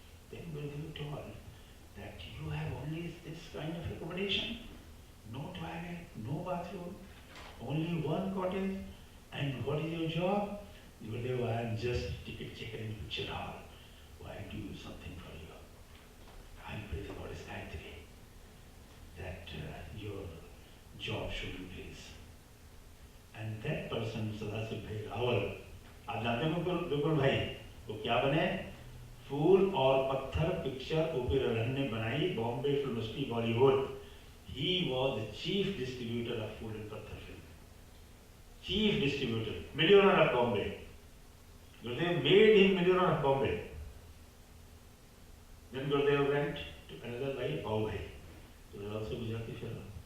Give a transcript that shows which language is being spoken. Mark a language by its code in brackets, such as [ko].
[en] Then Gurudev told that you have only this kind of accommodation, no toilet, no bathroom, only one cottage, and what is your job? Gurudev, I am just ticket checker in picture hall. Why do something for you? I pray the goddess Gayatri that your job should increase. And that person, [hi] Sadasiv Bhai Rawal, आप जानते हैं बिल्कुल भाई वो क्या बने? फूल और पत्थर पिक्चर ओपेरा ने बनाई Bombay film industry Bollywood. [en] He was the chief distributor of food and patthar film. Chief distributor, millionaire of Bombay. Gurudev made him millionaire of Bombay. Then Gurudev went to another Bhai, Bhau Bhai. He was also Gujarati fellow.